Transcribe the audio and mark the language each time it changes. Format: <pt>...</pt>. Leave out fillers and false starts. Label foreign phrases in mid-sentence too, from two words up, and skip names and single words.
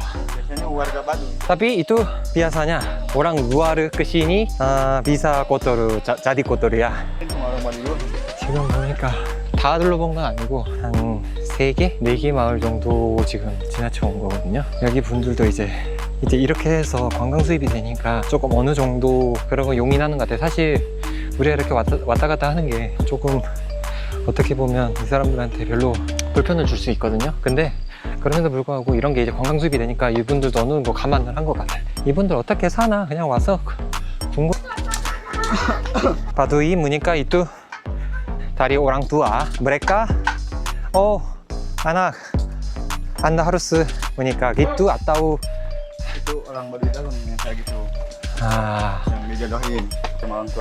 <id>Biasanya warga Baduy. Tapi itu biasanya orang luar ke sini bisa kotor, jadi kotor ya. Cuma orang Baduy doang.</id> <ko>지금 보니까 다 둘러본 건 아니고 한 3개, 4개 마을 정도 지금 지나쳐 온 거거든요. 여기 분들도 이제 이렇게 해서 관광 수입이 되니까 조금 어느 정도 그런 거 용인하는 것 같아요. 사실 우리가 이렇게 왔다 갔다 하는 게 조금 어떻게 보면 이 사람들한테 별로 불편을 줄 수 있거든요. 근데 그럼에도 불구하고 이런 게 이제 관광 수입이 되니까 이분들도 어느 정도 감안을 한 것 같아요. 이분들 어떻게 사나 그냥 와서 궁금.</ko> <id>Baduy menikah itu dari orang tua mereka. Oh, anak, Anda harus menikah gitu atau Itu orang Baduy doang yang kayak gitu. Yang dijodohin sama orang tua.</id>